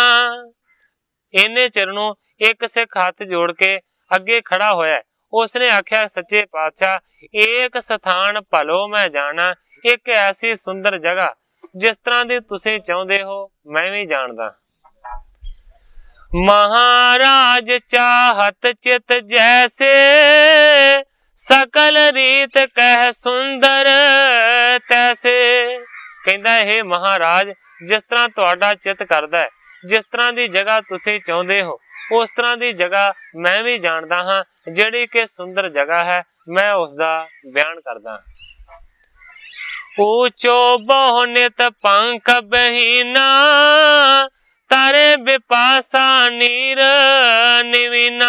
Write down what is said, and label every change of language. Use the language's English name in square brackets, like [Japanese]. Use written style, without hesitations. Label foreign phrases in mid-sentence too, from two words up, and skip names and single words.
[Punjabi] ਇੰਨੇ ਚਿਰਨੋਂ ਇੱਕ ਸਿੱਖ ਹੱਥ ਜੋੜ ਕੇ ਅੱਗੇ ਖੜ੍ਹਾ ਹੋਇਆ, ਉਸਨੇ ਆਖਿਆ ਸੱਚੇ ਪਾਤਸ਼ਾਹ [Braj] एक स्थान भलो मैं जाना, [Punjabi] ਇੱਕ ਐਸੀ ਸੁੰਦਰ ਜਗ੍ਹਾ ਜਿਸ ਤਰ੍ਹਾਂ ਦੀ ਤੁਸੀਂ ਚਾਹੁੰਦੇ ਹੋ ਮੈਂ ਭੀ ਜਾਣਦਾ। [Braj] महाराज चाहत चित जैसे, सकल रीत कह सुंदर तैसे। [Punjabi] ਕਹਿੰਦਾ ਹੇ ਮਹਾਰਾਜ, ਜਿਸ ਤਰ੍ਹਾਂ ਤੁਹਾਡਾ ਚਿੱਤ ਕਰਦਾ ਹੈ, ਜਿਸ ਤਰ੍ਹਾਂ ਦੀ ਜਗ੍ਹਾ ਤੁਸੀਂ ਚਾਹੁੰਦੇ ਹੋ ਉਸ ਤਰ੍ਹਾਂ ਦੀ ਜਗ੍ਹਾ ਮੈਂ ਭੀ ਜਾਣਦਾ ਹਾਂ, ਜਿਹੜੀ ਕਿ ਸੁੰਦਰ ਜਗ੍ਹਾ ਹੈ ਮੈਂ ਉਸਕਾ ਬਿਆਨ ਕਰਦਾ। [Braj] ऊंचो बहु नित पंख बहीना, तारे बिपासा नीर निवीना।